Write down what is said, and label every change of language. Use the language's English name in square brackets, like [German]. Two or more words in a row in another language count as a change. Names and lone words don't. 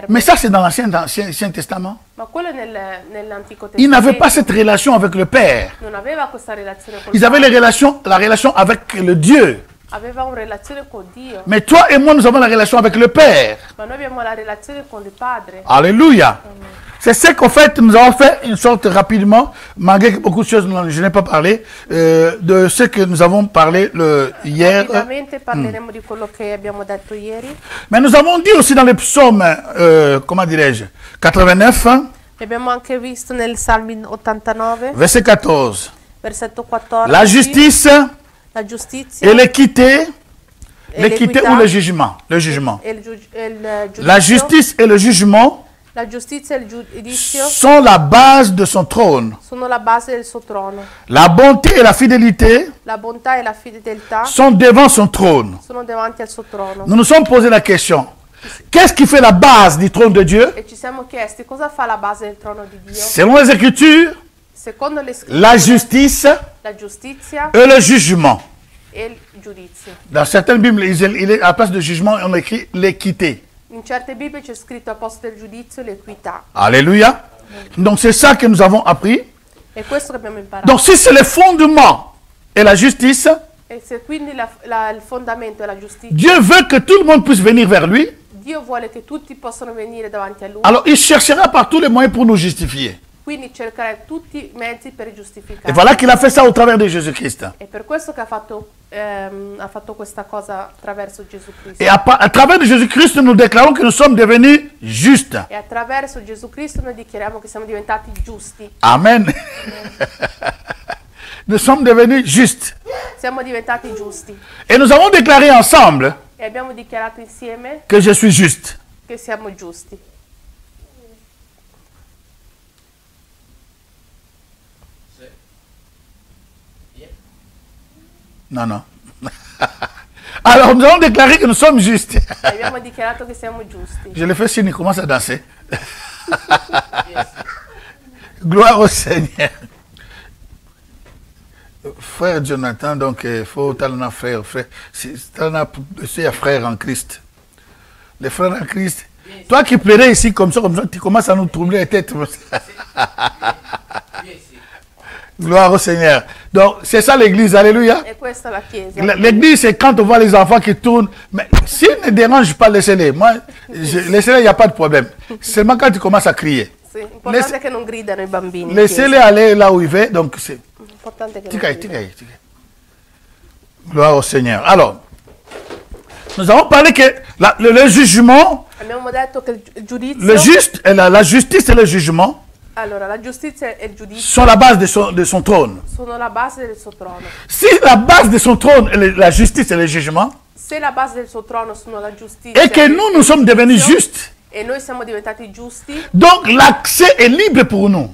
[French] Mais ça, c'est dans l'Ancien Testament. [Italian] Ma quello è nell'Antico [French] Ils n'avaient [Italian] Testamento. [French] pas cette relation avec le Père. [Italian] Non aveva questa relazione con [French] Ils avaient [Italian] Padre. [French] la relation avec le Dieu. [Italian] Aveva una relazione con Dio. [French] Mais toi et moi, nous avons la relation avec le Père. [Italian] Ma noi abbiamo la relazione con il Padre. [French] Alléluia. C'est ce qu'en fait, nous avons fait une sorte rapidement, malgré que beaucoup de choses, je n'ai pas parlé, de ce que nous avons parlé hier. [Italian] Rapidamente parleremo di quello che abbiamo detto ieri. [French] Mais nous avons dit aussi dans les psaumes, comment dirais-je, 89, [Italian] E abbiamo anche visto nel Salmi 89, [French] verset 14. [Italian] versetto 14. [French] La justice [Italian] la giustizia [French] et l'équité, [Italian] e [French] l'équité [Italian] l'equità [French] ou le jugement, le jugement. [Italian] e il giudizio. [French] La justice et le jugement [Italian] La giustizia e il giudizio [French] sont la base de son trône. [Italian] sono la base del suo trono. [French] La bonté et la fidélité [Italian] La bontà e la fedeltà [French] sont devant son trône. [Italian] sono davanti al suo trono. [French] Nous nous sommes posé la question, qu'est-ce qui fait la base du trône de Dieu? [Italian] E ci siamo chiesti cosa fa la base del trono di Dio. [French] Selon les Écritures, [Italian] Secondo le scritture, [French] la justice [Italian] la giustizia [French] et le jugement. [Italian] e il giudizio. [French] Dans certaines Bibles, il est à la place de jugement, on écrit l'équité. [Italian] In certe Bibbie c'è scritto al posto del giudizio l'equità. [French] Alléluia. Donc c'est ça que nous avons appris. [Italian] È questo che abbiamo imparato. [French] Donc si c'est le fondement et la justice, [Italian] E se quindi il fondamento è la giustizia, [French] Dieu veut que tout le monde puisse venir vers lui. [Italian] Dio vuole che tutti possano venire davanti a Lui. [French] Alors il cherchera par tous les moyens pour nous justifier. [Italian] Quindi cercare tutti i mezzi per [French] Et [Italian] giustificare. [French] voilà qu'il a fait ça au travers de Jésus-Christ. [Italian] È per questo che ha fatto questa cosa attraverso Gesù Cristo. [French] Et à travers de Jésus-Christ, nous déclarons que nous sommes devenus justes. [Italian] E attraverso Gesù Cristo noi dichiariamo che siamo diventati giusti. [French] Amen. Nous sommes devenus justes. [Italian] Siamo diventati giusti. [French] Et nous avons déclaré ensemble [Italian] E abbiamo dichiarato insieme [French] que je suis juste. [Italian] che siamo giusti. [French] Non, non. Alors, nous avons déclaré que nous sommes justes. [Italian] E abbiamo dichiarato che siamo giusti. [French] Je le fais signe, il commence à danser. Gloire au Seigneur. Frère Jonathan, donc, il faut talent frère, c'est frère en Christ. Les frères en Christ. Toi qui plairais ici comme ça, tu commences à nous troubler la tête. Gloire au Seigneur. Donc, c'est ça l'église, alléluia. [Italian] E questa è la Chiesa. [French] L'église, c'est quand on voit les enfants qui tournent. Mais s'ils ne dérangent pas, laissez-les. Moi, laissez-les, il n'y a pas de problème. Seulement quand tu commences à crier. [Italian] Sì, l'importante è che non gridano i bambini. in [French] Laissez-les [Italian] chiesa. [French] aller là où ils vont. Donc, c'est... [Italian] L'importante è che non Tikai, gridano. [French] tikai, tikai. Gloire au Seigneur. Alors, nous avons parlé que le jugement, [Italian] Abbiamo detto che il giudizio, [French] le juste, la justice et le jugement [Italian] allora la giustizia e il giudizio [French] sont la base de son trône. [Italian] sono la base del suo trono. [French] Si la base de son trône est la justice et le jugement, [Italian] Se la base del suo trono sono la giustizia [French] et que nous sommes devenus justes, [Italian] e noi siamo diventati giusti, [French] donc l'accès est libre pour nous.